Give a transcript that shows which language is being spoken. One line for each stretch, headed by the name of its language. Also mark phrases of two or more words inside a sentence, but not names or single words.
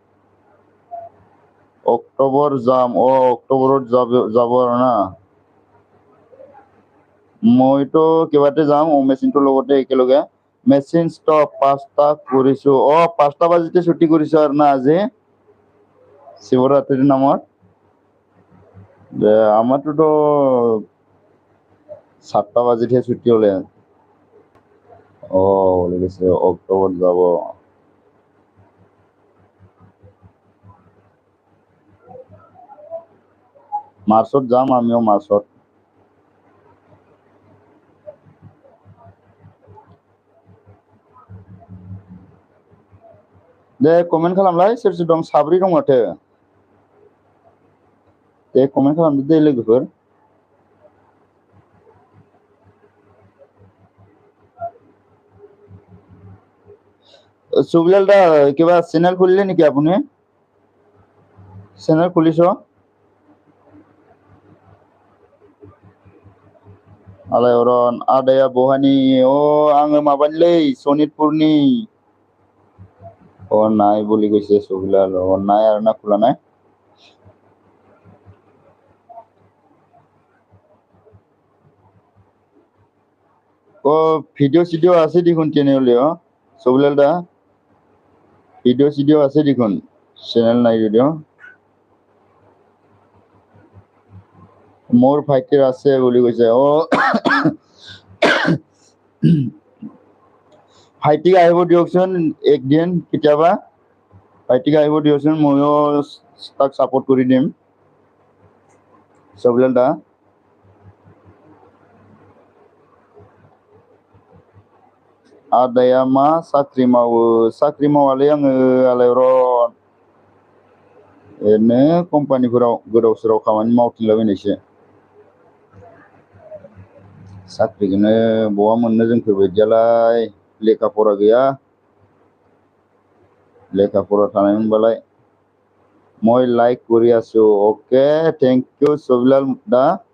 Assamese: অক্টোবৰ যাম অক্টোবৰত যাব আৰু না মইতো কিবাতে যাম মেচিনটোৰ লগতে একেলগে মেচিন ষ্টপ পাঁচটা কৰিছো পাঁচটা বাজিতে ছুটি কৰিছো আৰু না আজি শিৱৰাত্ৰিৰ নামত আমাৰটোতো 7টা বাজিতহে ছুটি হলে ওলাই গৈছে অক্টোবৰত যাব মাৰ্চত যাম আমিও মাৰ্চত
Bodo: दे कमेन्ट खालामलाय सोर सोर दं साब्रै दं माथो दे कमेन्ट खालामदो दे लोगोफोर
Assamese: সুবিলাল দা কিবা চেনেল খুলিলে নেকি আপুনি চেনেল খুলিছ
Bodo: आलायरन आदाया बहानि आङो माबानिलै सनितपुरनि
Assamese: নাই বুলি কৈছে সুবিলাল নাই আৰু না খোলা নাই ভিডিঅ' চিডিঅ' আছে দেখোন তেনেহ'লে সুবিলাল দা ভিডিঅ' চিডিঅ' আছে দেখোন চেনেল নাই যদিও মোৰ ভাইটিৰ আছে বুলি কৈছে ভাইটিক আহিব দিয়কচোন একদিন কেতিয়াবা ভাইটিক আহিব দিয়কচোন ময়ো তাক ছাপোৰ্ট কৰি দিম সুবিলাল দা
Bodo: आदाया मा साख्रि मावो साख्रि मावालै आङो आलायरन ओरैनो कम्पानिफोराव गोदाव सोराव खामानि मावथिंलाबायनायसो साख्रिखौनो बहा मोननो जोंफोरबायदियालाय लेखा फरा गैया लेखा फरा थानायमोनबालाय
Assamese: মই লাইক কৰি আছো
English: OK thank you
Assamese: সুবিলাল দা